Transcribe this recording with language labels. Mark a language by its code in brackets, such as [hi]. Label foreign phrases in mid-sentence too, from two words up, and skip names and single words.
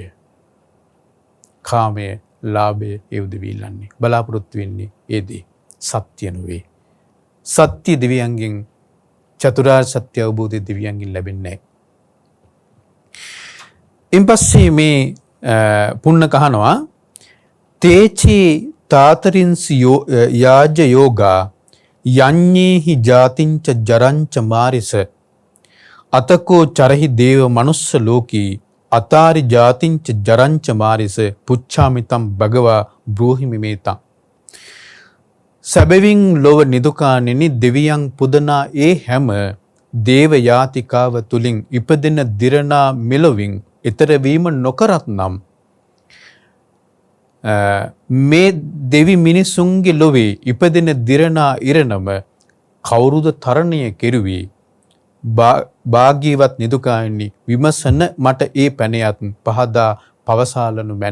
[si] කාමය ලාභය ඒ උදවිය ඉල්ලන්නේ බලාපොරොත්තු වෙන්නේ ඒ දේ සත්‍ය නෙවෙයි. සත්‍ය දෙවියන්ගෙන් චතුරාර්ය සත්‍ය අවබෝධය දෙවියන්ගෙන් ලැබෙන්නේ නැහැ. ඉන්පස්සේ මේ පුන්න කහනවා [pi] තේචි තාතරින්සි යාජ යෝගා යඤ්ඤේහි ජාතිංච ජරංච මාරිස අතකෝ චරහි දේව මනුස්ස ලෝකී අතාරි ජාතිංච ජරංච මාරිස පුච්ඡාමිතම් භගවා බ්‍රෝහිමි මේතං. [si] සැබවින් ලොව නිදුකානෙනි දෙවියන් පුදනා ඒ හැම දේව යාතිකාව තුලින් ඉපදෙන දිරනා මෙලොවින් ඊතර වීම නොකරත් නම් මේ දෙවි මිනිසුන්ගේ ලොවේ ඉපදෙන දිරනා ඉරණම කවුරුද තරණය කෙරුවේ භාග්‍යවත් නිදුකායනි විමසන මට ඒ පැනයත් පහදා පවසාලනු මැන.